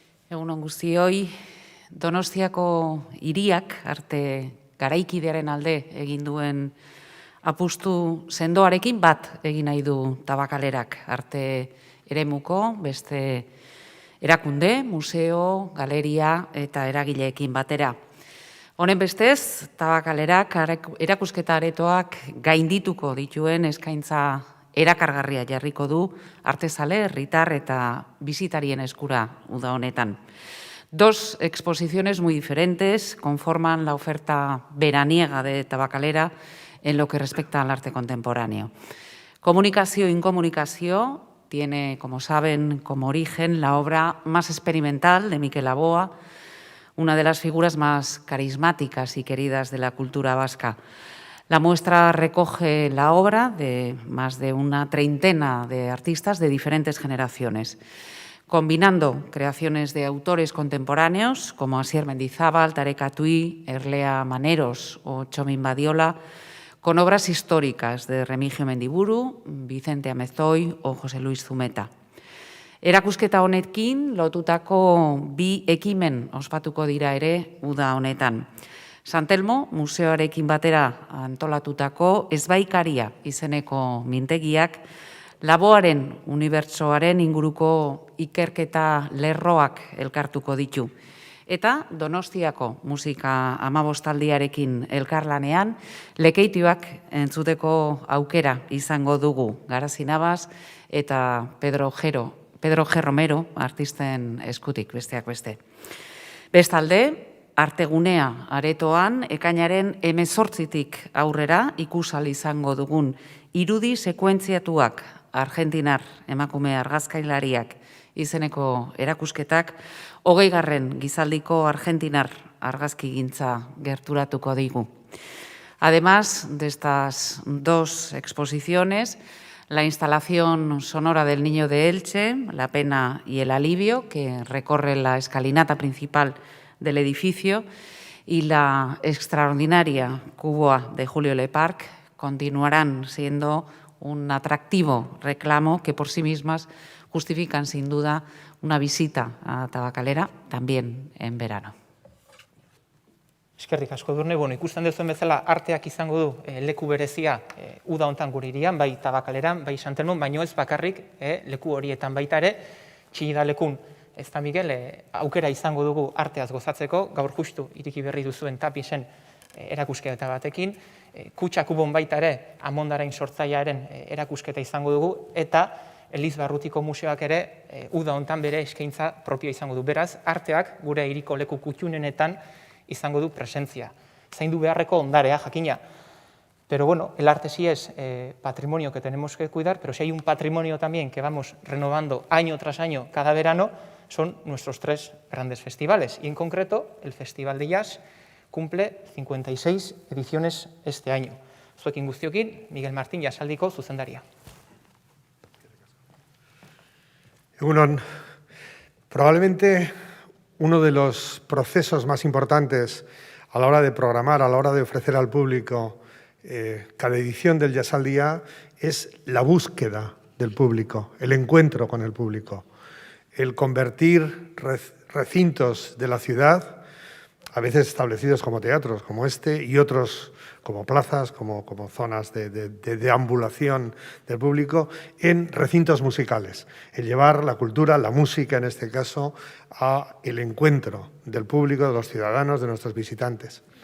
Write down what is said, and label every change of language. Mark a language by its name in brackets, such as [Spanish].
[Basque] Egunon guztioi, Donostiako hiriak arte garaikidearen alde egin duen apustu sendoarekin bat egin nahi du Tabakalerak, arte eremuko, beste erakunde, museo, galeria eta eragileekin batera. Honen bestez, Tabakalerak erakusketa aretoak gaindituko dituen eskaintza erakargarria jarriko du artezale, herritar eta bisitarien eskura uda honetan. [Spanish] 2 exposiciones muy diferentes conforman la oferta veraniega de Tabakalera en lo que respecta al arte contemporáneo. Comunicació e incomunicació tiene, como saben, como origen la obra más experimental de Miquel Aboa, una de las figuras más carismáticas y queridas de la cultura vasca. La muestra recoge la obra de más de una treintena de artistas de diferentes generaciones, combinando creaciones de autores contemporáneos como Asier Mendizábal, Tarek Atui, Erlea Maneros o Txomin Badiola, con obras históricas de Remigio Mendiburu, Vicente Amezoy o José Luis Zumeta. [Basque] Erakusketa honekin lotutako 2 ekimen ospatuko dira ere uda honetan. San Telmo museoarekin batera antolatutako Ezbaikaria izeneko mintegiak laboaren unibertsoaren inguruko ikerketa lerroak elkartuko ditu. Eta Donostiako musika amabostaldiarekin elkarlanean lekeitioak entzuteko aukera izango dugu Garazi Navas eta Pedro G. Romero artisten eskutik, besteak beste. Bestalde, Artegunea aretoan ekainaren 18tik aurrera ikusal izango dugun irudi sekuentziatuak argentinar emakume argazkailariak izeneko erakusketak 20. gizaldiko argentinar argazkigintza gerturatuko digu. [Spanish] Además de estas dos exposiciones, la instalación sonora del Niño de Elche, La pena y el alivio, que recorre la escalinata principal del edificio, y la extraordinaria Cuboa de Julio Leparc continuarán siendo un atractivo reclamo que por sí mismas justifican sin duda una visita a Tabakalera también en verano. [Basque] Eskerrik asko Edurne, ikusten duzuen bezala arteak izango du leku berezia uda hontan gure hirian, bai Tabakaleran, bai San Telmon, baino ez bakarrik leku horietan baita ere, Txillida lekun, ez da Miguel, aukera izango dugu arteaz gozatzeko, gaur justu iriki berri duzuen Tapiesen erakusketa batekin, Kutxa Kubon baita ere, Amondarain sortzailearen erakusketa izango dugu, eta Elizbarrutiko museoak ere uda hontan bere eskaintza propioa izango du. Beraz, arteak gure hiriko leku kuttunenetan izango du presentzia. Zaindu beharreko ondarea, jakina. [Spanish] Pero bueno, el arte sí es patrimonio que tenemos que cuidar, pero si hay un patrimonio también que vamos renovando año tras año, cada verano, son nuestros 3 grandes festivales. Y en concreto, el Festival de Jazz cumple 56 ediciones este año. [Basque] Zuekin guztiokin, Miguel Martín Jasaldiko zuzendaria. [Spanish] Egunon, probablemente uno de los procesos más importantes a la hora de programar, a la hora de ofrecer al público cada edición del Jazz al Día es la búsqueda del público, el encuentro con el público, el convertir recintos de la ciudad, a veces establecidos como teatros, como este, y otros como plazas, como zonas de deambulación del público, en recintos musicales, el llevar la cultura, la música en este caso, a el encuentro del público, de los ciudadanos, de nuestros visitantes.